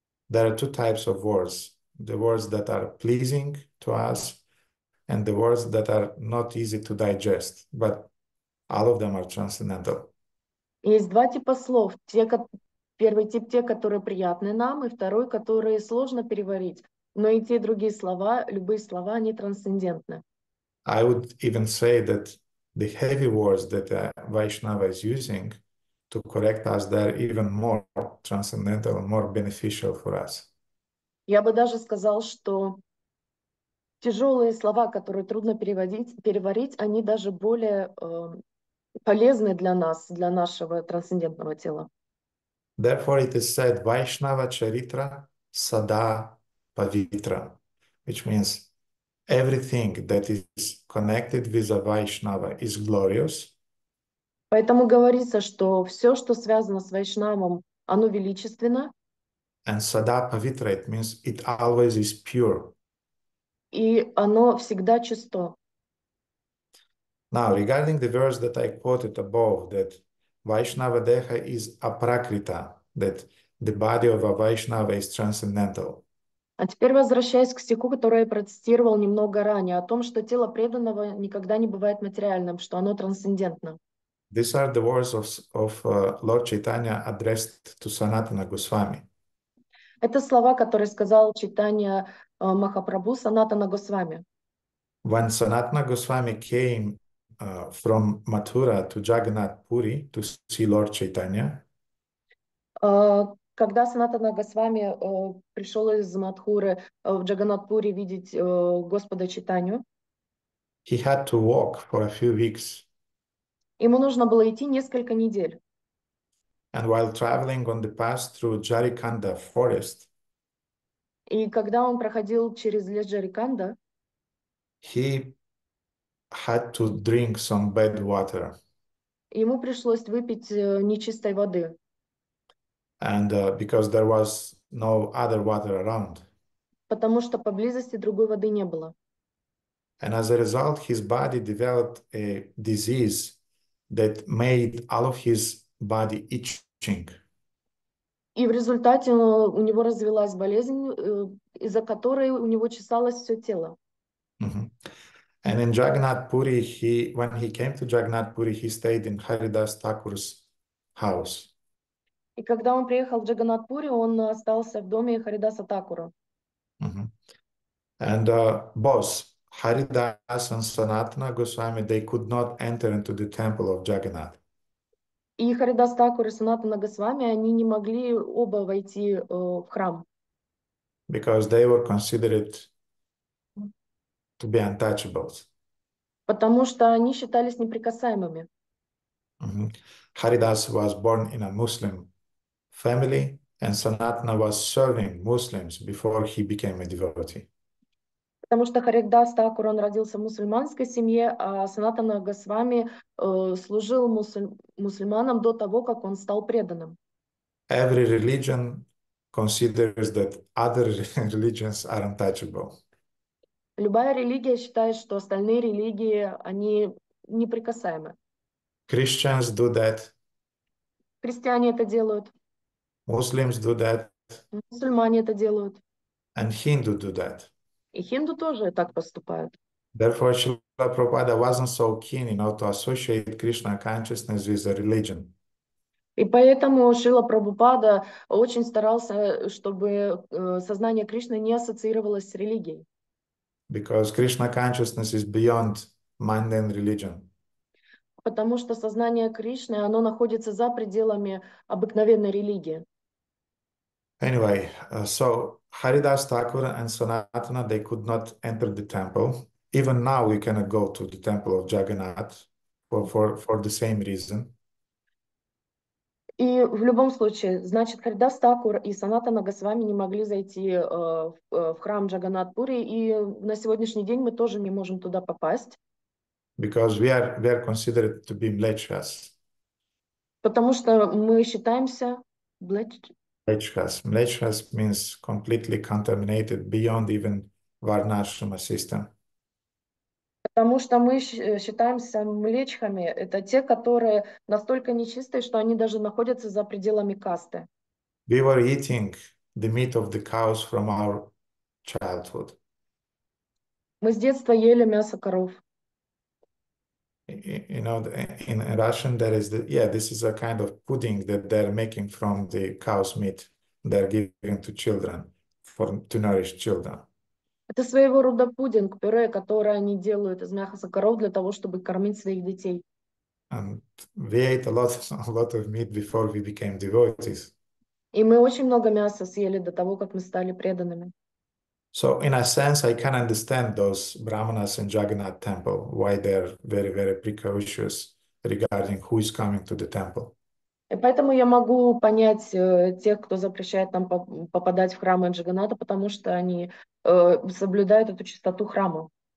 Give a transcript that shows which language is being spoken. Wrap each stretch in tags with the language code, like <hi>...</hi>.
<en>There are two types of words. The words that are pleasing to us and the words that are not easy to digest, but all of them are transcendental.</en> <ru>Есть два типа слов. Первый тип те, которые приятны нам, и второй, которые сложно переварить. Но и те, и другие слова, любые слова, они трансцендентны.</ru> <en>I would even say that the heavy words that Vaishnava is using to correct us, they're even more transcendental and more beneficial for us.</en> <ru>Я бы даже сказал, что тяжелые слова, которые трудно переварить, они даже более полезны для нас, для нашего трансцендентного тела.</ru> <en>Therefore, it is said,</en> <bn>Vaishnava Charitra Sada Pavitra,</bn> <en>which means everything that is connected with a Vaishnava is glorious.</en> <ru>Поэтому говорится, что все, что связано с Вайшнавом, оно величественно.</ru> <en>And Sada Pavitra, it means it always is pure.</en> <ru>И оно всегда чисто.</ru> <en>Now, regarding the verse that I quoted above, that Vaishnava Deha is aprakrita, that the body of a Vaishnava is transcendental.</en> <ru>А теперь возвращаясь к стиху, который я процитировал немного ранее, о том, что тело преданного никогда не бывает материальным, что оно трансцендентно.</ru> <en>These are the words of Lord Chaitanya addressed to Sanatana Goswami.</en> <ru>Это слова, которые сказал Чайтанья Махапрабху Санатана Госвами.</ru> <en>When Sanatana Goswami came from Mathura to Jagannath Puri to see Lord Chaitanya,</en> <ru>когда Санатана Госвами пришел из Мадхуры в Джаганнат-Пури видеть Господа Чайтанью,</ru> <en>he had to walk for a few weeks.</en> <ru>ему нужно было идти несколько недель.</ru> <en>And while traveling on the path through Jarikanda forest,</en> <ru>И когда он проходил через лес Джариканда,</ru> <en>he had to drink some bad water.</en> <ru>ему пришлось выпить нечистой воды.</ru> <en>And because there was no other water around.</en> <ru>Потому что поблизости другой воды не было.</ru> <en>And as a result, his body developed a disease that made all of his body itching.</en> <ru>И в результате у него развилась болезнь, из-за которой у него чесалось все тело.</ru> <en>And in Jagannath Puri, when he came to Jagannath Puri, he stayed in Haridas Thakur's house.</en> <ru>И когда он приехал в Джаганнат-Пури, он остался в доме Харидаса Такура.</ru> <en>And both Haridas and Sanatana Goswami, they could not enter into the temple of Jagannath.</en> <ru>И Харидас Такур и Санатана Госвами, они не могли оба войти в храм.</ru> <en>Because they were considered to be untouchables.</en> <ru>Потому что они считались неприкасаемыми.</ru> <en>Haridas was born in a Muslim family, and Sanatana was serving Muslims before he became a devotee.</en> <ru>Потому что Харидас Такур, он родился в мусульманской семье, а Санатана Госвами служил мусульманам до того, как он стал преданным.</ru> <en>Every religion considers that other religions are untouchable.</en> <ru>Любая религия считает, что остальные религии, они неприкасаемы.</ru> <en>Christians do that,</en> <ru>Христиане это делают,</ru> <en>Muslims do that,</en> <ru>мусульмане это делают,</ru> <en>and Hindu do that.</en> <ru>и хинду тоже так поступают.</ru> <en>Therefore, Srila Prabhupada wasn't so keen, to associate Krishna consciousness with a religion.</en> <ru>И поэтому Шрила Прабхупада очень старался, чтобы сознание Кришны не ассоциировалось с религией.</ru> <en>Because Krishna consciousness is beyond mundane religion.</en> <ru>Потому что сознание Кришны, оно находится за пределами обыкновенной религии.</ru> <en>Anyway, so Haridas Thakur and Sanatana, they could not enter the temple. Even now, we cannot go to the temple of Jagannath for the same reason.</en> <ru>И в любом случае, значит, Харидас Такур и Санатана Госвами не могли зайти в храм Джаганнат-Пури, и на сегодняшний день мы тоже не можем туда попасть.</ru> <en>Because we are considered to be mlechas.</en> <ru>Потому что мы считаемся</ru> <en>Mlechas. Mlechas means completely contaminated beyond even Varnashrama system.</en> <ru>Потому что мы считаемся млечхами. Это те, которые настолько нечистые, что они даже находятся за пределами касты.</ru> <en>We were eating the meat of the cows from our childhood.</en> <ru>Мы с детства ели мясо коров.</ru> <en>In Russian there is this is a kind of pudding that they're making from the cow's meat. They're giving to children to nourish children.</en> <ru>Это своего рода пудинг, пюре, которое они делают из мяса коров для того, чтобы кормить своих детей.</ru> <en>And we ate a lot of meat before we became devotees.</en> <ru>И мы очень много мяса съели до того, как мы стали преданными.</ru> <en>So in a sense, I can understand those brahmanas in Jagannath temple, why they're very, very precautious regarding who is coming to the temple.</en> <ru>И поэтому я могу понять тех, кто запрещает нам попадать в храмы Джаганната, потому что они соблюдают эту чистоту храма.</ru>